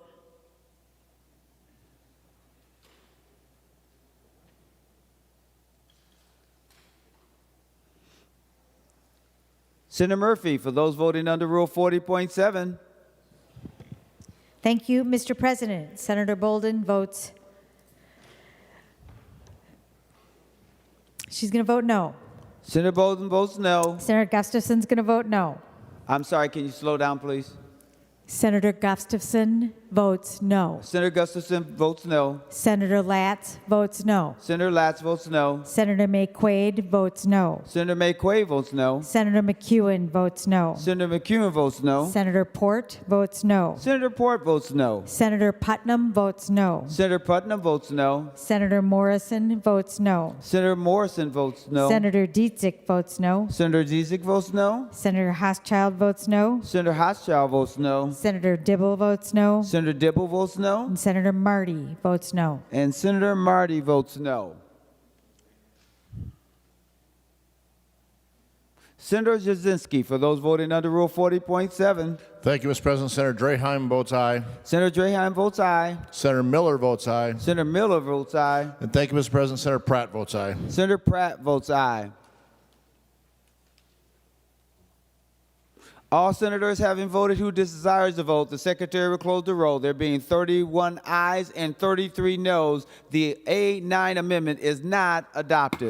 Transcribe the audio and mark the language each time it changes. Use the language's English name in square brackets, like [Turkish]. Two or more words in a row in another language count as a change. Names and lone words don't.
[English] Senator Murphy, for those voting under Rule 40.7. Thank you, Mr. President. Senator Bolden votes. She's going to vote no. Senator Bolden votes no. Senator Gustafson's going to vote no. I'm sorry, can you slow down, please? Senator Gustafson votes no. Senator Gustafson votes no. Senator Latz votes no. Senator Latz votes no. Senator McQuaid votes no. Senator McQuaid votes no. Senator McEwen votes no. Senator McEwen votes no. Senator Port votes no. Senator Port votes no. Senator Putnam votes no. Senator Putnam votes no. Senator Morrison votes no. Senator Morrison votes no. Senator Dietzick votes no. Senator Zizik votes no. Senator Hochschild votes no. Senator Hochschild votes no. Senator Dibble votes no. Senator Dibble votes no. And Senator Marty votes no. And Senator Marty votes no. Senator Jasinski, for those voting under Rule 40.7. Thank you, Mr. President. Senator Draheim votes aye. Senator Draheim votes aye. Senator Miller votes aye. Senator Miller votes aye. And thank you, Mr. President. Senator Pratt votes aye. Senator Pratt votes aye. All senators having voted who desires to vote, the secretary will close the roll. There being 31 ayes and 33 noes, the A9 amendment is not adopted.